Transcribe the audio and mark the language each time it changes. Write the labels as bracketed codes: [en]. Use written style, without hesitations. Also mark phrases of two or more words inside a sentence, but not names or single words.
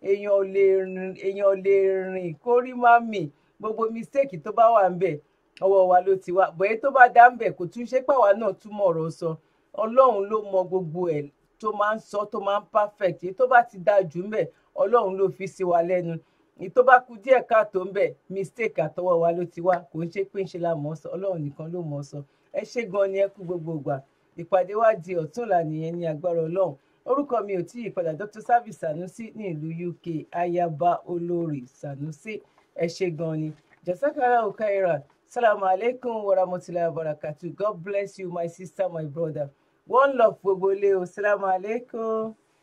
[yo] èèyàn lè rìn kó rí má mì gbogbo mistake tó bá wà ń bẹ̀ ọwọ́ wa ló ti wá bọ̀yẹ́ tó bá dá ń bẹ̀ kò tún ṣe pàwa náà túmọ̀ ọ̀rọ̀ sọ Ọlọ́run ló mọ gbogbo ẹ̀ tó máa ń sọ tó máa ń perfect èyí tó bá ti dáa jù ń bẹ̀ Ọlọ́run ló fi sí wa lẹ́nu èyí tó bá kù díẹ̀ káàtó ń bẹ̀ mistake àtọwọ́ wa ló ti wá kò ń ṣe pé ń ṣe la mọ̀ ọ́ sọ Ọlọ́run nìkan ló mọ̀ ọ́ sọ ẹ ṣé gan ni ẹ kú gbogbo ìgbà ìpàdé wa di ọ̀túnla nìyẹn ní agbára Ọlọ́run orúkọ mi ò tí ì padà Dr. Zabby Sanusi ní ìlú UK ayaba olórí Sanusi ẹ ṣé gan ni [ar] جزاك الله خيرا سلام عليكم ورحمة الله وبركاته [en] God bless you my sister my brother one love [yo] gbogbo ilé o [ar] سلام عليكم.